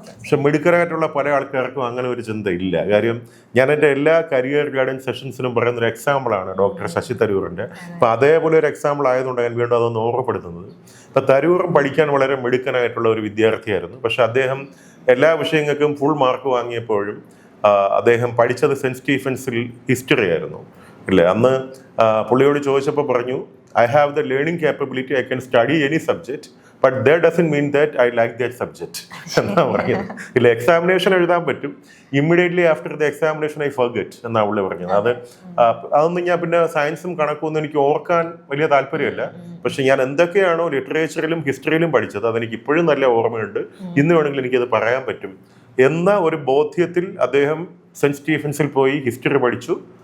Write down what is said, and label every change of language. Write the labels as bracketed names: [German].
[Malayalam] പക്ഷെ മിടുക്കരായിട്ടുള്ള പല ആൾക്കാർക്കും അങ്ങനെ ഒരു ചിന്ത ഇല്ല. കാര്യം ഞാൻ എൻ്റെ എല്ലാ കരിയർ ഗൈഡൻസ് സെഷൻസിനും പറയുന്നൊരു എക്സാമ്പിളാണ് ഡോക്ടർ ശശി തരൂറിൻ്റെ. അപ്പം അതേപോലെ ഒരു എക്സാമ്പിൾ ആയതുകൊണ്ട് ഞാൻ വീണ്ടും അതൊന്ന് ഓർമ്മപ്പെടുത്തുന്നത്. ഇപ്പം തരൂറും പഠിക്കാൻ വളരെ മിടുക്കനായിട്ടുള്ള ഒരു വിദ്യാർത്ഥിയായിരുന്നു. പക്ഷെ അദ്ദേഹം എല്ലാ വിഷയങ്ങൾക്കും ഫുൾ മാർക്ക് വാങ്ങിയപ്പോഴും അദ്ദേഹം പഠിച്ചത് സെൻറ്റ് സ്റ്റീഫൻസിൽ ഹിസ്റ്ററി ആയിരുന്നു ഇല്ലേ. അന്ന് പുള്ളിയോട് ചോദിച്ചപ്പോൾ പറഞ്ഞു, [English] I have the learning capability, I can study any subject, but that doesn't mean that I like that subject. [Malayalam] എന്നാ പറയുന്നത്. ഇല്ല, എക്സാമിനേഷൻ എഴുതാൻ പറ്റും, [English] immediately after the examination I forget [Malayalam] എന്നാ പുള്ളി പറഞ്ഞത്. അതൊന്നും ഞാൻ പിന്നെ സയൻസും കണക്കൊന്നും എനിക്ക് ഓർക്കാൻ വലിയ താല്പര്യമില്ല. പക്ഷെ ഞാൻ എന്തൊക്കെയാണോ ലിറ്ററേച്ചറിലും ഹിസ്റ്ററിയിലും പഠിച്ചത് അതെനിക്ക് ഇപ്പോഴും നല്ല ഓർമ്മയുണ്ട്. ഇന്ന് വേണമെങ്കിൽ എനിക്കത് പറയാൻ പറ്റും എന്ന ഒരു ബോധ്യത്തിൽ അദ്ദേഹം സെന്റ് സ്റ്റീഫൻസിൽ പോയി ഹിസ്റ്ററി പഠിച്ചു.